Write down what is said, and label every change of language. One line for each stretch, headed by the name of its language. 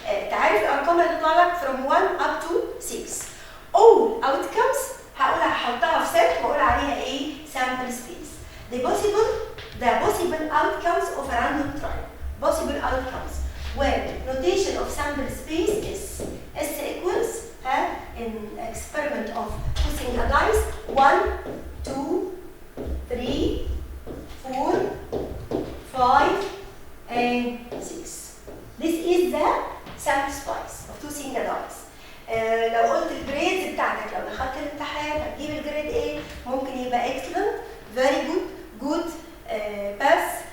Arabic: تعرف الارقام اللي تطلع لك
English: from 1 up to 6. all outcomes
Arabic: هحطها في set واقول عليها ايه؟
English: sample space. The possible outcomes of a random trial. Possible outcomes. When notation of sample space is S equals in experiment of tossing a dice 1, 2, 3, 4, 5, and 6. This is the sample space of tossing a dice.
Arabic: لو قلت الجريدز بتاعتك، لو دخلت الامتحان هتجيب الجريد ايه؟ ممكن يبقى
English: excellent, very good, pass.